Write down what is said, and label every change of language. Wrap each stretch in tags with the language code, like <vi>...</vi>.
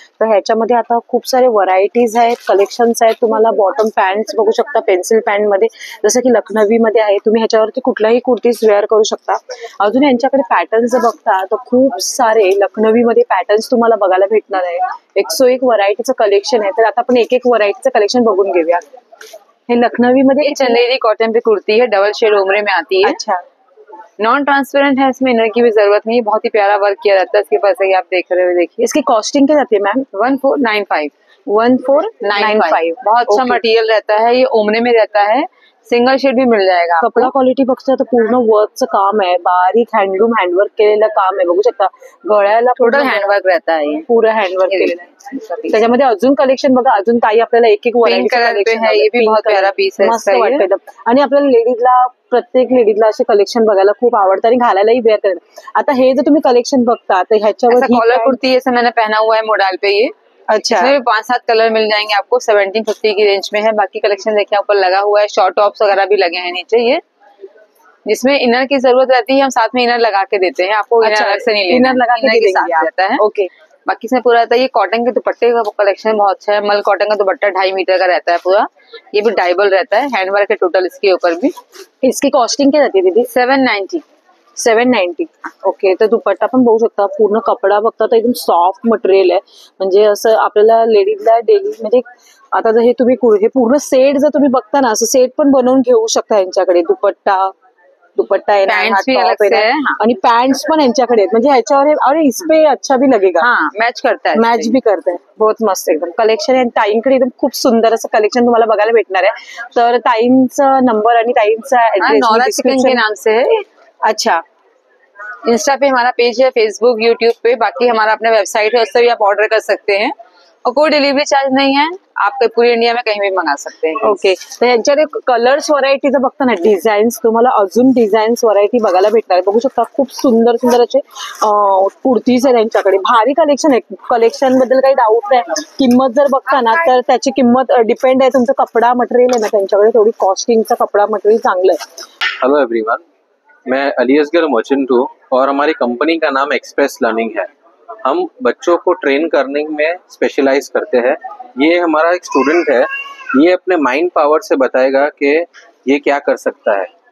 <mr>तर ह्याच्यामध्ये आता खूप सारे व्हरायटीज आहेत, कलेक्शन्स आहेत। तुम्हाला बॉटम पॅन्ट्स बघू शकता, पेन्सिल पॅन्ट मध्ये जसं की लखनवी मध्ये आहे। तुम्ही ह्याच्यावरती कुठलाही कुर्तीज वेअर करू शकता। अजून यांच्याकडे पॅटर्न्स बघता तर खूप सारे लखनवी मध्ये पॅटर्न्स तुम्हाला बघायला भेटणार आहे। 101 व्हरायटीचं कलेक्शन आहे। तर आता आपण एक व्हरायटीचं कलेक्शन बघून घेऊया। हे लखनवी मध्ये</mr> <hi>चंदेरी कॉटन पे कुर्ती है, डबल शेड उमरे में आती है। अच्छा, नॉन ट्रांसपेरेंट है, इसमें इनर की भी जरूरत नहीं है, बहुत ही प्यारा वर्क किया जाता है इसके पास। आप देख रहे हो, देखिए इसकी कॉस्टिंग क्या जाती है मैम? 1495। 1495। बहुत अच्छा मटेरियल रहता है, ये उमरे में रहता है, सिंगल शेड भी मिल जाएगा।</hi> <mr>कपडा क्वालिटी बघता तर पूर्ण वर्कचं काम आहे, बारीक हँडलूम हँडवर्क केलेलं काम आहे। बघू शकता गळ्याला</mr> <hi>टोटल हैंडवर्क रहता है, ये</hi> <mr>पूरा हँडवर्क केलेलं आहे। त्याच्यामध्ये अजून कलेक्शन बघा, अजून ताई आपल्याला एक</mr> <hi>पिंक कलर पे है, ये भी बहुत प्यारा पीस है,</hi> <mr>मस्त वाटतं। आणि आपल्याला लेडीजला, प्रत्येक लेडीजला असे कलेक्शन बघायला खूप आवडतं आणि घालायलाही वेअर करतात। आता हे जर तुम्ही कलेक्शन बघता तर ह्याच्यावर</mr> <hi>कॉलर कुर्ती ऐसा मैंने पहना हुआ है मोडाल पे ये। अच्छा, इसमें 5-7 कलर मिल जाएंगे आपको, 1750 की रेंज में है। बाकी कलेक्शन देखिए ऊपर लगा हुआ है, शॉर्ट टॉप्स वगैरह भी लगे हैं नीचे, ये जिसमें इनर की जरूरत रहती है हम साथ में इनर लगा के देते हैं आपको। इनर अलग से नहीं लेना, इनर लगा के साथ रहता है। ओके, बाकी इसमें पूरा रहता है। ये कॉटन के दुपट्टे का कलेक्शन बहुत अच्छा है, मल कॉटन का दुपट्टा 2.5 मीटर का रहता है पूरा। ये भी डाइबल रहता है, हैंडवर्क है टोटल इसके ऊपर भी। इसकी कॉस्टिंग क्या जाती है दीदी? 790। 790।</hi> <mr>ओके, तर दुपट्टा पण बघू शकता, पूर्ण कपडा बघता तर एकदम सॉफ्ट मटेरियल आहे। म्हणजे असं आपल्याला लेडीजला डेली, म्हणजे आता जर हे तुम्ही हे पूर्ण सेट जर तुम्ही बघता ना, असं सेट पण बनवून घेऊ शकता यांच्याकडे।</mr> <hi>दुपट्टा है,</hi> <mr>आणि पैंट्स पण यांच्याकडे आहेत। म्हणजे ह्याच्यावर</mr> <hi>और इसपे अच्छा भी लगेगा, हाँ मैच करता है, मैच भी करता है।</hi> <mr>बहुत मस्त एकदम कलेक्शन आहे। ताईंकडे एकदम खूप सुंदर असं कलेक्शन तुम्हाला बघायला भेटणार आहे। तर ताईंचा नंबर आणि ताईंचा</mr> <hi>नॉरा चिकन के नाम से है। अच्छा, इंस्टा पे हमारा पेज है, फेसबुक, यूट्यूब पे। बाकी हमारा अपना वेबसाइट है, उससे भी आप ऑर्डर कर सकते हैं और कोई डिलीवरी चार्ज नहीं है। आप पूरी इंडिया में कहीं भी मंगा सकते हैं।</hi> <mr>ओके, तर यांच्याकडे कलर्स व्हरायटी जर बघता ना, डिझाईन्स तुम्हाला अजून डिझाईन्स व्हरायटी बघायला भेटणार आहे. बघू शकता खूप सुंदर सुंदर असे कुर्तीज आहे त्यांच्याकडे. भारी कलेक्शन आहे. कलेक्शन बद्दल काही डाऊट नाही. किंमत जर बघता ना तर त्याची किंमत डिपेंड आहे तुमचं कपडा मटेरियल आहे ना त्यांच्याकडे तेवढी कॉस्टिंगचा कपडा मटेरियल चांगलं आहे.</mr> <hi>हेलो एवरीवन, मैं अली असगर मर्चेंट हूँ और हमारी कंपनी का नाम एक्सप्रेस लर्निंग है। हम बच्चों को ट्रेन करने में स्पेशलाइज करते हैं। ये हमारा एक स्टूडेंट है, ये अपने माइंड पावर से बताएगा कि ये क्या कर सकता है।</hi>